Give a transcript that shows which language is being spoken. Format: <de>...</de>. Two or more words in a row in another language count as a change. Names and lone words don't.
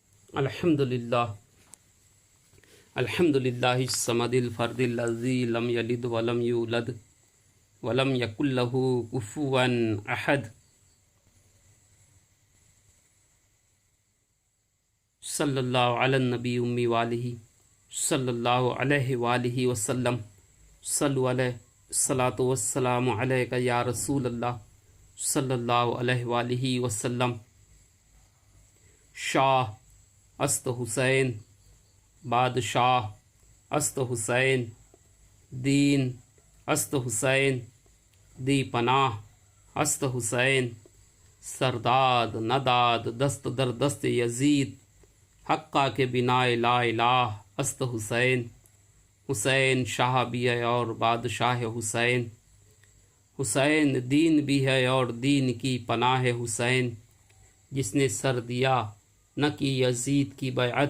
<ar>الحمدللہ الحمدللہ الصمد الفرد الذی لم یلد ولم یولد ولم یکن لہ کفوا احد صلی اللہ علی النبی امی والہ صلی اللہ علیہ وآلہ وسلم صلو علیہ الصلاۃ والسلام علیک یا رسول اللہ صلی اللہ علیہ وآلہ وسلم۔</ar> <fa>شاہ است حسین، بادشاہ است حسین، دین است حسین، دی پناہ است حسین، سرداد نداد دست در دست یزید، حقہ کے بنا لا الہ است حسین۔</fa> <ur>حسین شاہ بھی ہے اور بادشاہ حسین، حسین دین بھی ہے اور دین کی پناہ حسین، جس نے سر دیا نہ کی یزید کی بیعت۔</ur>